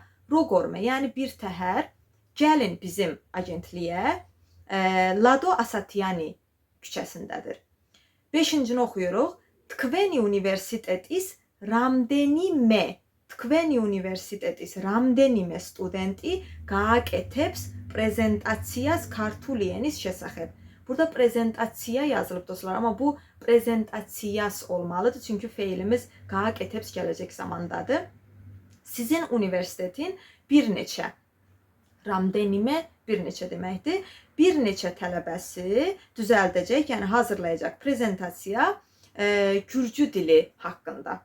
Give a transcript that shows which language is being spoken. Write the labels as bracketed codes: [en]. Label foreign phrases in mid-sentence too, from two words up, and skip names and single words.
[az] Rogorme, yəni bir təhər, gəlin bizim agentliyə, Lado Asatiyani küçəsindədir. 5-cini oxuyuruq. [ka] თქვენი უნივერსიტეტის რამდენიმე სტუდენტი გააკეთებს პრეზენტაციას ქართული ენის შესახებ. [az] Burada prezentasiya yazılıb dostlar, amma bu prezentasiyas olmalıdır. Çünki feilimiz qaaqetəbs gələcək zamandadır. Sizin universitetin bir neçə, ramdenime bir neçə deməkdir. Bir neçə tələbəsi düzəldəcək, yəni hazırlayacaq prezentasiya Gürcü dili haqqında.